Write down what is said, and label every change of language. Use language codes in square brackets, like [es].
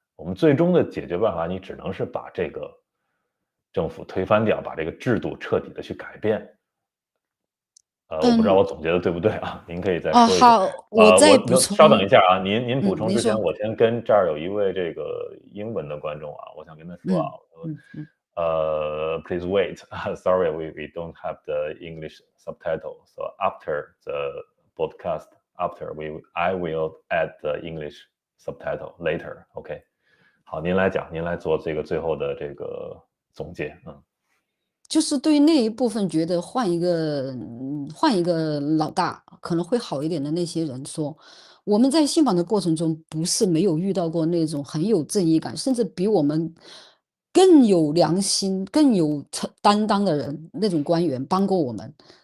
[zh] 我们最终的解决办法，你只能是把这个政府推翻掉，把这个制度彻底的去改变。我不知道嗯，我总结的对不对啊？您可以再说一说。好，我再补稍等充。一下啊，您补充之前，您说。我先跟这儿有一位这个英文的观众啊，我想跟他说啊，嗯嗯嗯。 [en] please wait. Sorry, we don't have the English subtitle. So after the podcast, I will add the English subtitle later. [zh] OK，好，您来讲，您来做这个最后的这个总结。就是对于那一部分觉得换一个老大可能会好一点的那些人说，我们在信访的过程中，不是没有遇到过那种很有正义感，甚至比我们更有良心、更有担当的人，那种官员帮过我们。